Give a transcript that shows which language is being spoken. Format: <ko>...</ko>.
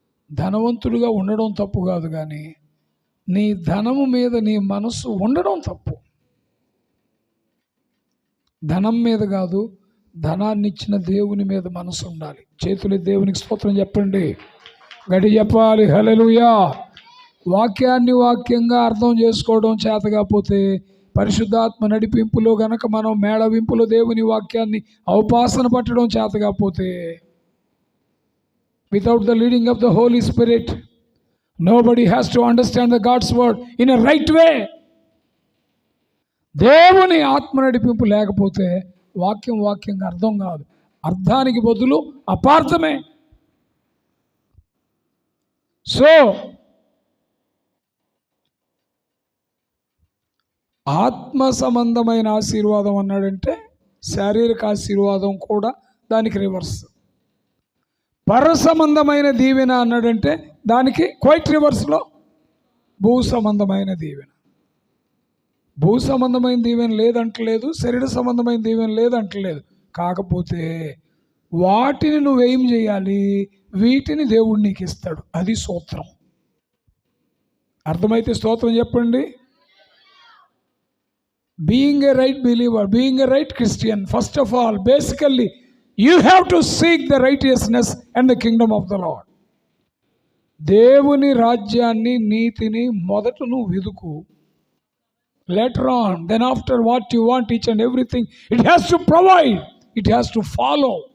<te>ధనవంతుడిగా ఉండడం తప్పు కాదు, కానీ నీ ధనము మీద నీ మనసు ఉండడం తప్పు. ధనం మీద కాదు, ధనాన్ని ఇచ్చిన దేవుని మీద మనసు ఉండాలి. చేతులు దేవునికి స్తోత్రం చెప్పండి, గడి చెప్పాలి హల్లెలూయా. వాక్యాన్ని వాక్యంగా అర్థం చేసుకోవడం చేత కాకపోతే పరిశుద్ధాత్మ నడిపింపులో గనక మనం మేళవింపులో దేవుని వాక్యాన్ని అవపాసన పట్టడం చేత కాకపోతే,</te> <en>without the leading of the Holy Spirit, nobody has to understand the God's word in a right way.</en> <te>దేవుని ఆత్మ నడిపింపు లేకపోతే వాక్యంగా అర్థం కాదు, అర్థానికి బదులు అపార్థమే. సో ఆత్మ సంబంధమైన ఆశీర్వాదం అన్నాడంటే శారీరక ఆశీర్వాదం కూడా దానికి రివర్స్. పర సంబంధమైన దీవెన అన్నాడంటే దానికి క్వైట్ రివర్స్లో భూ సంబంధమైన దీవెన. భూ సంబంధమైన దీవెన లేదంటలేదు, శరీర సంబంధమైన దీవెన లేదంటలేదు. కాకపోతే వాటిని నువ్వేం చేయాలి? వీటిని దేవుడు నీకు ఇస్తాడు. అది స్తోత్రం. అర్థమైతే స్తోత్రం చెప్పండి.</te> <en>Being a right believer, being a right Christian, first of all, basically, you have to seek the righteousness and the kingdom of the Lord.</en> <te>దేవుని రాజ్యాన్ని, నీతిని మొదట నువ్వు వెదుకు.</te> <en>Later on, then after what you want, each and everything, it has to provide, it has to follow.</en>